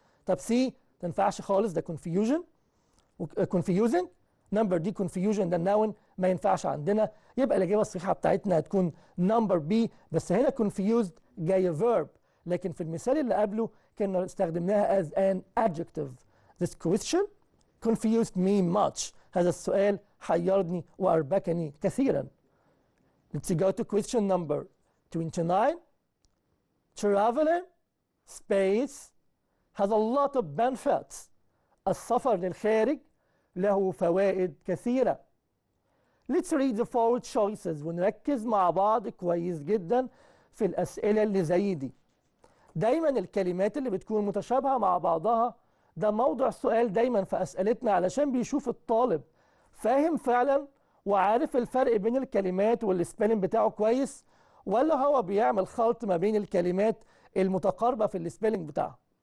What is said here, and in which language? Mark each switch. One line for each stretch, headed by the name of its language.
Arabic: طب C ما تنفعش خالص، ده
English: confusion confusing.
Arabic: نمبر دي confusion ده noun ما ينفعش عندنا، يبقى الإجابة الصحيحة بتاعتنا هتكون نمبر B. بس هنا confused جاي verb، لكن في المثال اللي قبله كنا استخدمناها
English: as an adjective. This question confused me much.
Arabic: هذا السؤال حيرني وأربكني كثيرا.
English: Let's go to question number 29. Traveling space has a lot of benefits.
Arabic: السفر للخارج له فوائد كثيرة.
English: Let's read the four choices
Arabic: ونركز مع بعض كويس جدا في الأسئلة اللي زي دي. دايما الكلمات اللي بتكون متشابهة مع بعضها ده موضوع سؤال دايما في أسئلتنا، علشان بيشوف الطالب فاهم فعلا وعارف الفرق بين الكلمات والسبيلنج بتاعه كويس، ولا هو بيعمل خلط ما بين الكلمات المتقاربة في السبيلنج بتاعه.